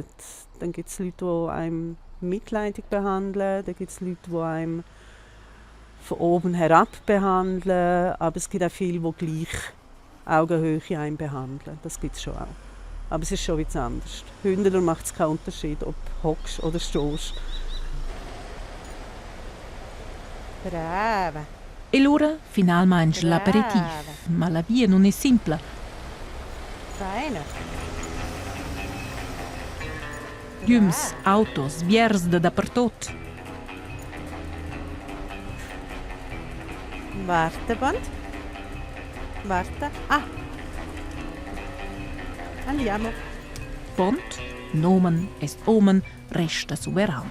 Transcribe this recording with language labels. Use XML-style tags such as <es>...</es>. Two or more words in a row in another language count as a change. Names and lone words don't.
<de>Dann gibt es Leute, die einem mitleidig behandeln. Dann gibt es Leute, die einem von oben herab behandeln. Aber es gibt auch viele, die gleich Augenhöhe einen behandeln. Das gibt es schon auch. Aber es ist schon etwas anders. Hündler macht es keinen Unterschied, ob du hockst oder stehst. Brava.</de> <rm>E l'ora finalmein l'aperitif, ma la via non è simple.</rm> <de>Feine.</de> <rm>Llums, autos, viers da dappertot.</rm> <de>Warte, Bond. Warte. Ah. Andiamo.</de> <rm>Bont, nomen est omen, resta soveran.</rm>